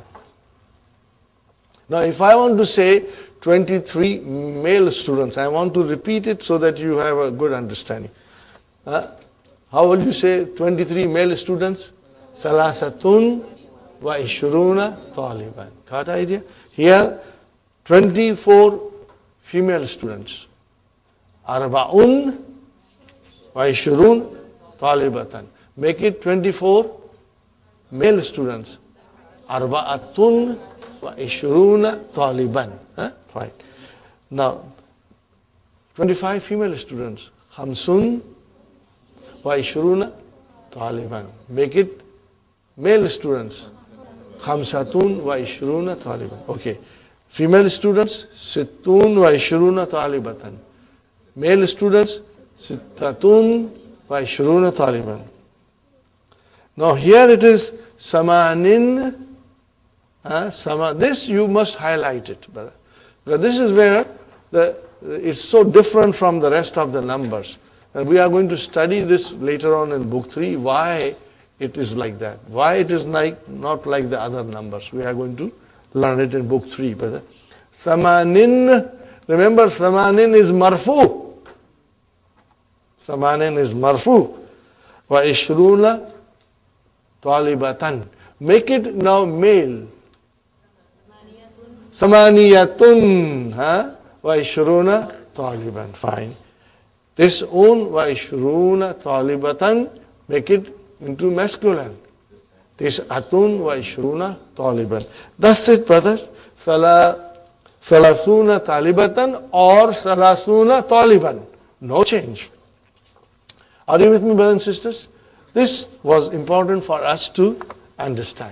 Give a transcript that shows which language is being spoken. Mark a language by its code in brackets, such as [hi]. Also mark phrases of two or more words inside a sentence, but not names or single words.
[en] Now if I want to say 23 male students, I want to repeat it so that you have a good understanding. How will you say 23 male students? [ar] ثلاثة وعشرون طالبا. [en] Got the idea? Here, 24 female students. [ar] أربع وعشرون طالبة. [en] Make it 24 male students. [ar] أربعة وعشرون طالبا. [en] Fine. Now, 25 female students. [ar] خمس وعشرون طالبا. [en] Make it male students. [ar] خمسة وعشرون طالبا. [en] Okay. Female students, [ar] ست وعشرون طالبة. [en] Male students, [ar] ستة وعشرون طالبا. [en] Now here it is samanin. This you must highlight it, brother. Because this is where it's so different from the rest of the numbers. And we are going to study this later on in book 3, why it is like that. Why it is not like the other numbers. We are going to learn it in book 3, brother. Samanin, remember samanin is marfu. Samanin is marfu. [ar] وعشرون طالبة. [en] Make it now male. Samaniyatun. [ar] وعشرون طالبا. Fine. تسع وعشرون طالبة, [en] make it into masculine. [ar] تسعة وعشرون طالبا. [en] That's it, brother. [ar] ثلاثون طالبة or ثلاثون طالبا. [en] No change. Are you with me, brothers and sisters? This was important for us to understand.